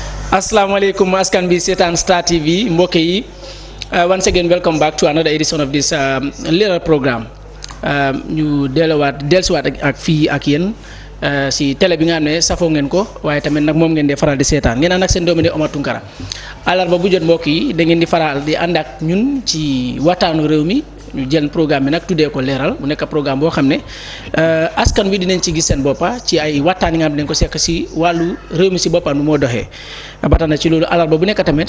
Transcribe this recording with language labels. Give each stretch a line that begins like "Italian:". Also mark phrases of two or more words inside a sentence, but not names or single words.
Wolof: Assalamualaikum askan bi seetaan Star TV mbokk yi
English: once again welcome back to another edition of this Leeral program
Wolof: ñu dellusiwaat ak fii ak yéen si télé bi nga xam ne safoo ngeen ko waaye tamit nag moom ngeen di faral di seetaan ngeen ànd ak seen doomu di Omar Tunkara àllarba bu jot mbokk yi da ngeen di faral di ànd ak ñun ci waxtaanu réew mi ñu jël programme bi nag tuddee ko Leeral mu nekk programme boo xam ne askan wi dinañ ci gis seen boppa ci ay waxtaan yi nga xam ne dañ ko sekk si wàllu réew mi si boppam nu moo doxee ba tax na ci loolu àllarba bu nekk tamit